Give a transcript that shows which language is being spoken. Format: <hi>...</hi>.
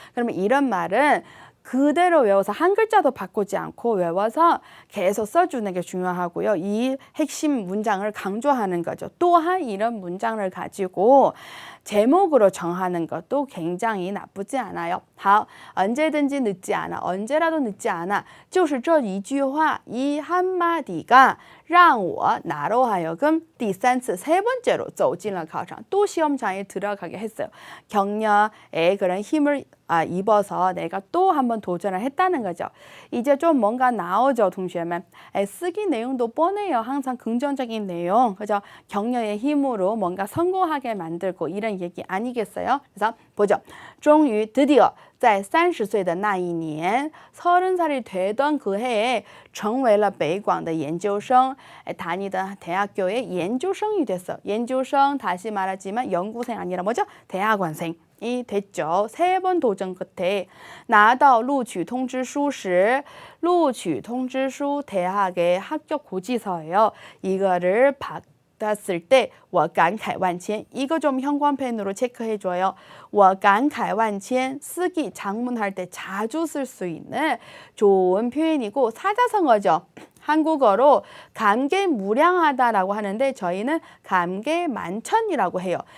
<ko>그러면 이런 말은 그대로 외워서 한 글자도 바꾸지 않고 외워서 계속 써주는 게 중요하고요. 이 핵심 문장을 강조하는 거죠. 또한 이런 문장을 가지고 제목으로 정하는 것도 굉장히 나쁘지 않아요. 好, 언제든지 늦지 않아. 언제라도 늦지 않아.</ko> <zh>就是这一句话,</zh> <ko>이 한마디가</ko> <zh>让我</zh> <ko>나로 하여금</ko> <zh>第三次,</zh> <ko>세 번째로</ko> <zh>走进了考场.</zh> <ko>또 시험장에 들어가게 했어요. 격려에 그런 힘을 입어서 내가 또 한번 도전을 했다는 거죠. 이제 좀 뭔가 나오죠, 동시에만. 쓰기 내용도 뻔해요. 항상 긍정적인 내용, 그죠? 격려의 힘으로 뭔가 성공하게 만들고 이런 얘기 아니겠어요? 그래서 보죠. 终于 드디어</ko> <zh>在30岁的那一年,</zh> <ko>30살이 되던 그 해에</ko> <zh>成为了北广的研究生,</zh> <ko>다니던 대학교의 연구생이 됐어. 연구생, 다시 말하지만 연구생 아니라 뭐죠? 대학원생. 이 됐죠. 3번 도전 끝에</ko> <zh>拿到录取通知书时,</zh> <ko>录取通知书 대학의 합격 고지서예요. 이거를 받았을 때</ko> <zh>我感慨万千.</zh> <ko>이거 좀 형광펜으로 체크해줘요.</ko> <zh>我感慨万千</zh> <ko>쓰기 장문할 때 자주 쓸 수 있는 좋은 표현이고 사자성어죠. 한국어로 감개무량하다라고 하는데 저희는 감개만천이라고 해요.</ko>